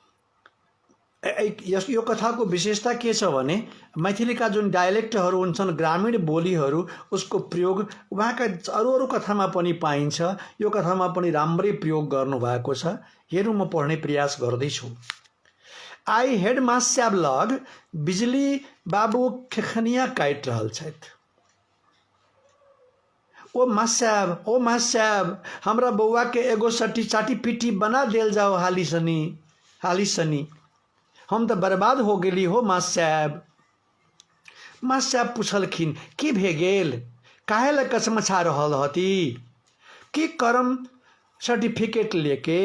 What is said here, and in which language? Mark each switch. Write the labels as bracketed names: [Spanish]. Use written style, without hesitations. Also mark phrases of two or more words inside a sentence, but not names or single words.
[Nepali] यो कथाको विशेषता के छ भने मैथिलीका जुन डायलेक्टहरू हुन्छन्, ग्रामीण बोलीहरू, उसको प्रयोग उहाँका अरू कथामा पनि पाइन्छ। यो कथामा पनि राम्रै प्रयोग गर्नुभएको छ। हेरौँ, म पढ्ने प्रयास गर्दैछु। [Maithili] आई हेड मास्याब लग। बिजली बाबू खेखनिया काटि रहल छथि। ओ मास्याब, हमरा बौआ के एगो चाटी पीटी बना देल जाओ हाली सनी। हम तो बर्बाद हो गेली हो मास्याब। मास्याब पूछलखिन, की भे गेल? काहे ल कसमछा रहल हती? की करम सर्टिफिकेट लेके?